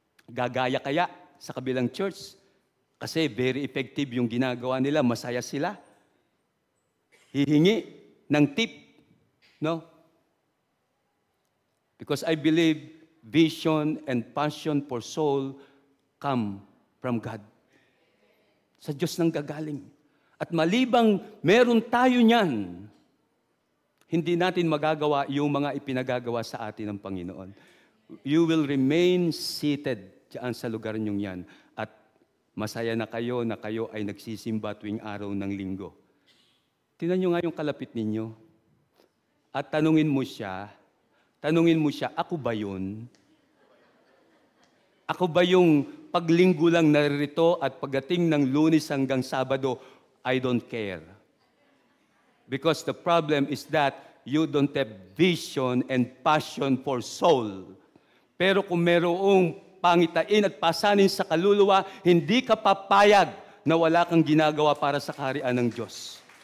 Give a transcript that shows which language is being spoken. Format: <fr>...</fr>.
<tl>Gagaya kaya sa kabilang church? Kasi</tl> <en>very effective</en> <tl>yung ginagawa nila, masaya sila. Hihingi ng tip, no?</tl> <en>Because I believe vision and passion for soul come from God.</en> <tl>Sa Diyos nang gagaling. At malibang meron tayo niyan, hindi natin magagawa yung mga ipinagagawa sa atin ng Panginoon.</tl> <en>You will remain seated</en> <tl>diyan sa lugar niyong yan. At masaya na kayo ay nagsisimba tuwing araw ng linggo. Tingnan nyo nga yung kalapit ninyo. At tanungin mo siya, ako ba yun? Ako ba yung paglinggo lang narito at pagdating ng Lunes hanggang Sabado,</tl> <en>I don't care. Because the problem is that you don't have vision and passion for soul.</en> <tl>Pero kung merong pangitain at pasanin sa kaluluwa, hindi ka papayag na wala kang ginagawa para sa kaharian ng Diyos.</tl>